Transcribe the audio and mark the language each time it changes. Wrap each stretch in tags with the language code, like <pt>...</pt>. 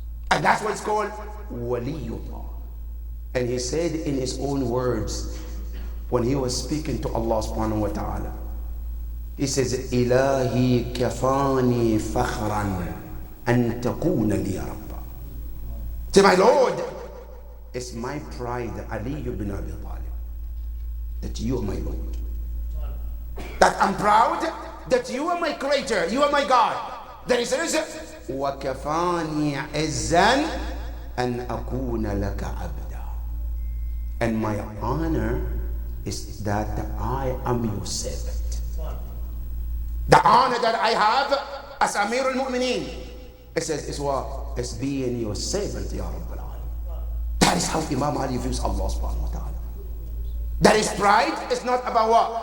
<en>And that's what's called waliyullah. And he said in his own words, when he was speaking to Allah subhanahu wa ta'ala, he says,</en> <ar>Ilahi kafani fakhran an takuna li rabba.</ar> <en>Say, my Lord, it's my pride, Ali ibn Abi Talib, that you are my Lord. That I'm proud that you are my creator, you are my God. Then he says,</en> <ar>وَكَفَانِي عِزًّا أَنْ أَكُونَ لَكَ عَبْدًا.</ar> <en>And my honor is that I am your servant. The honor that I have as Amir al-Mu'mineen, it says, is what? It's being your servant, Ya Rabbal Alam. That is how Imam Ali views Allah subhanahu wa ta'ala. That is pride. It's not about what?</en>